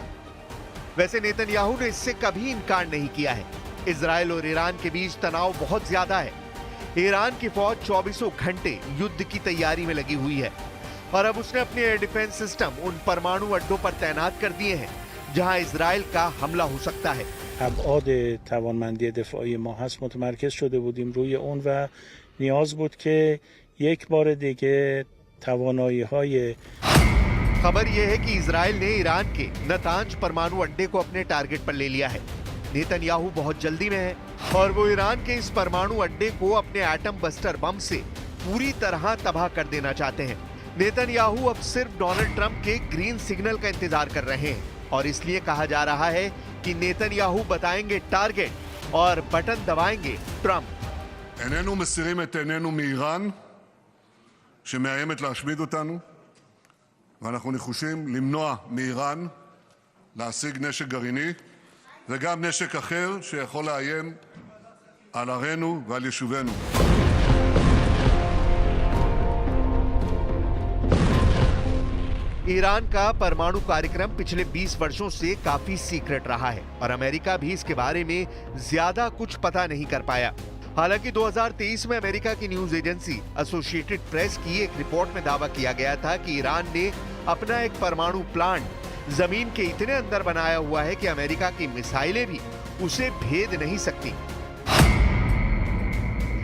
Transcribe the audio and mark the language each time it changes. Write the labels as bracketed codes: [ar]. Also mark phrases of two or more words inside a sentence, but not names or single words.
[hi] वैसे नेतन्याहू ने इससे कभी इनकार नहीं किया है। इजराइल और ईरान के बीच तनाव बहुत ज्यादा है। ईरान की फौज 24 घंटे युद्ध की तैयारी में लगी हुई है और अब उसने अपने [en] air defense system [hi] उन परमाणु अड्डों पर तैनात कर दिए हैं जहां इजराइल का हमला हो सकता है। [fa] ابعاد توانمندی دفاعی ما هست متمرکز شده بودیم روی اون و نیاز بود که یک بار دیگه توانایی‌های [hi] खबर यह है कि इजराइल ने ईरान के नतांज परमाणु अड्डे को अपने टारगेट पर ले लिया है। नेतन्याहू बहुत जल्दी में है और वो ईरान के इस परमाणु अड्डे को अपने एटम बस्टर बम से पूरी तरह तबाह कर देना चाहते हैं। नेतन्याहू अब सिर्फ डोनाल्ड ट्रंप के [en] green signal [hi] का इंतजार कर रहे हैं और इसलिए कहा जा रहा है कि नेतन्याहू बताएंगे टारगेट और बटन दबाएंगे ट्रंप। [he] איננו מסירים את עינינו מאיראן שמאיימת להשמיד אותנו, ואנחנו נחושים למנוע מאיראן להשיג נשק גרעיני וגם נשק אחר שיכול לאיים על ערינו ועל יישובינו. [hi] ईरान का परमाणु कार्यक्रम पिछले 20 वर्षों से काफी सीक्रेट रहा है और अमेरिका भी इसके बारे में ज्यादा कुछ पता नहीं कर पाया। हालांकि 2023 में अमेरिका की [en] news agency [hi] एसोसिएटेड प्रेस की एक रिपोर्ट में दावा किया गया था कि ईरान ने अपना एक परमाणु प्लांट जमीन के इतने अंदर बनाया हुआ है कि अमेरिका की मिसाइलें भी उसे भेद नहीं सकती।